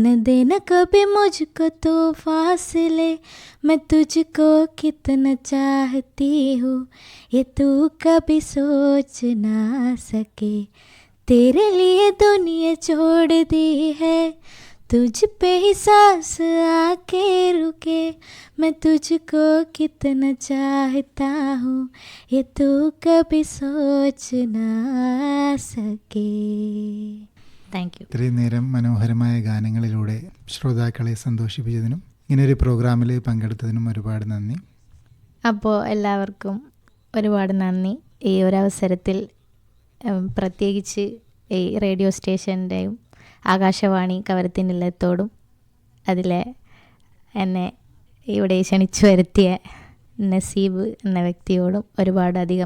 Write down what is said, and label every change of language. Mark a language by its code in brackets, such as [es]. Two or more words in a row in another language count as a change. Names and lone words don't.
[hi] देना कभी मुझको तो फासले मैं तुझको कितना चाहती हूँ ये तू कभी सोच ना सके तेरे लिए दुनिया छोड़ दी है तुझ पे ही सांस आके रुके मैं तुझको कितना चाहता हूँ ये तू कभी सोच ना सके. [en] Thank you. [ml] ഇത്രയും നേരം മനോഹരമായ ഗാനങ്ങളിലൂടെ ശ്രോതാക്കളെ സന്തോഷിപ്പിച്ചതിനും ഇങ്ങനൊരു പ്രോഗ്രാമിൽ പങ്കെടുത്തതിനും ഒരുപാട് നന്ദി. അപ്പോൾ എല്ലാവർക്കും ഒരുപാട് നന്ദി. ഈ ഒരവസരത്തിൽ പ്രത്യേകിച്ച് ഈ റേഡിയോ സ്റ്റേഷൻ്റെയും ആകാശവാണി കവരത്തിനില്ലത്തോടും അതിലെ എന്നെ ഇവിടെ ക്ഷണിച്ചു വരുത്തിയ നസീബ് എന്ന വ്യക്തിയോടും ഒരുപാടധികം നന്ദി.